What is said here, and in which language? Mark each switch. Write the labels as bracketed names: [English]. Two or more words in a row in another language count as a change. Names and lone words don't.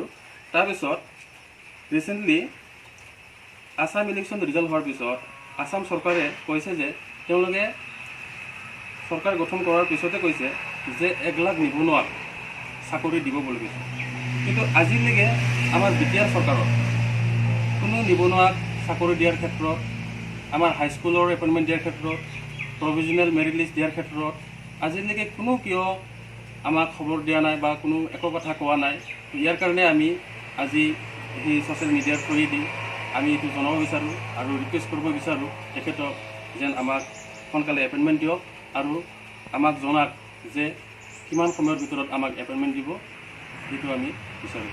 [Assamese] তাৰপিছত ৰিচেণ্টলি আসাম [English] election result [Assamese] হোৱাৰ পিছত আসাম চৰকাৰে কৈছে যে তেওঁলোকে চৰকাৰ গঠন কৰাৰ পিছতে কৈছে যে 1 লাখ নিবনুৱাক চাকৰি দিব বুলি কৈছে। কিন্তু আজিলৈকে আমাৰ BTR চৰকাৰত কোনো নিবনুৱাক চাকৰি দিয়াৰ ক্ষেত্ৰত, আমাৰ হাইস্কুলৰ এপইণ্টমেণ্ট দিয়াৰ ক্ষেত্ৰত, [English] provisional merit list [Assamese] দিয়াৰ ক্ষেত্ৰত আজিলৈকে কোনো কিয় আমাক খবৰ দিয়া নাই বা কোনো একো কথা কোৱা নাই। ইয়াৰ কাৰণে আমি আজি এই [English] social media throughৱেদি [Assamese] আমি এইটো জনাব বিচাৰোঁ আৰু ৰিকুৱেষ্ট কৰিব বিচাৰোঁ তেখেতক যেন আমাক সোনকালে এপইণ্টমেণ্ট দিয়ক আৰু আমাক জনাক যে কিমান সময়ৰ ভিতৰত আমাক এপইণ্টমেণ্ট দিব, সেইটো আমি বিচাৰোঁ।